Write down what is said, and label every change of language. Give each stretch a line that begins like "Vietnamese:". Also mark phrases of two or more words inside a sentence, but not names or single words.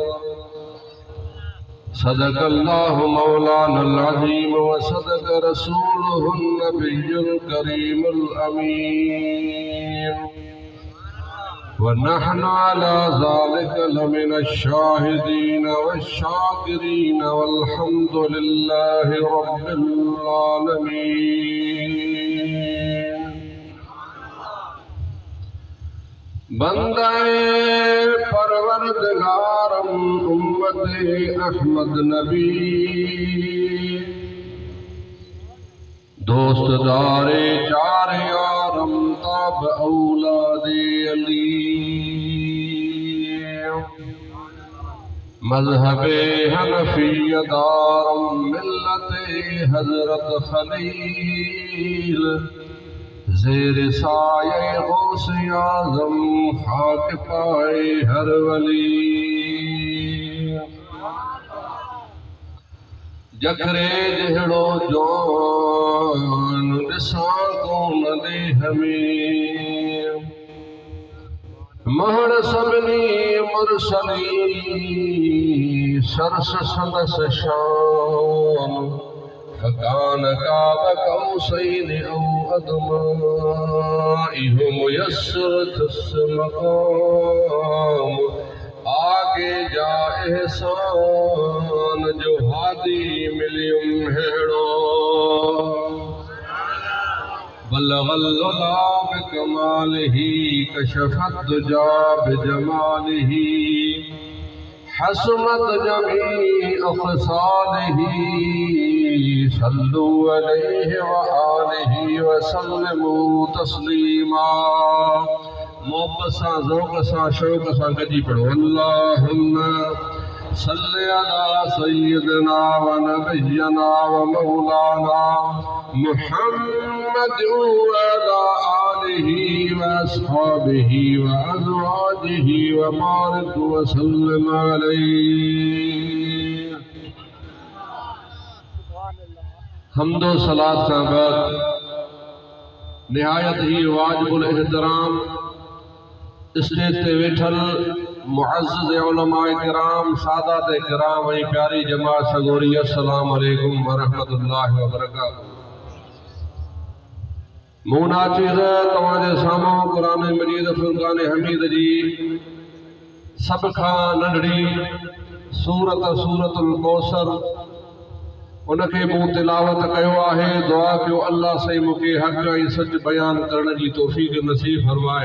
Arabic: صدق الله مولانا العظيم وصدق رسوله النبي الكريم الأمين ونحن على ذلك لمن الشاهدين والشاكرين والحمد لله رب العالمين.
Persian: بندے پروردگارم امت احمد نبی دوست دارے چار یارم تاب اولاد علی مذہب حنفی دارم ملت حضرت خلیل زیر سایهٔ غوث اعظم خاک پای هر ولی.
Sindhi: जखरे जहिड़ो जवान ॾिसां कोन ॾे हमें, महड़ सभिनी मुरसली सरस संदस शान।
Arabic: فكان قاب قوسين أو أدنى,
Sindhi: इहो मुयस्सर थस मक़ाम। आगे जा एहसान जो हादी मिलियुम हेड़ो।
Arabic: بلغ العلى بكماله كشف الدجى بجماله. حسنت جميع خصاله صلوا عليه وآله وسلموا تسليما.
Sindhi: मोहब्बत सां, ज़ौक़ सां, शौक़ सां गॾिजी पढ़ो।
Arabic: اللهم صل على سيدنا ونبينا ومولانا محمد وعلى آله وأصحابه وأزواجه وبارك وسلم عليه.
Sindhi: हम्दो सलात खां बाद निहायत ही वाजिबुल एहतराम स्टेज ते वेठल मुअज़्ज़ज़ उलमाए किराम, सादात किराम ऐं प्यारी जमात सगोरी,
Arabic: السلام عليكم ورحمة الله وبركاته.
Sindhi: मूं नाचीज़ तव्हांजे साम्हूं क़ुरान मजीद फुरक़ान हमीद जी सभ खां नंढड़ी सूरत सूरतुल कौसर उनखे मूं तिलावत कयो आहे। दुआ कयो अल्लाह साईं मूंखे हक़ ऐं सच बयान करण जी तौफ़ीक़ नसीब फरमाए।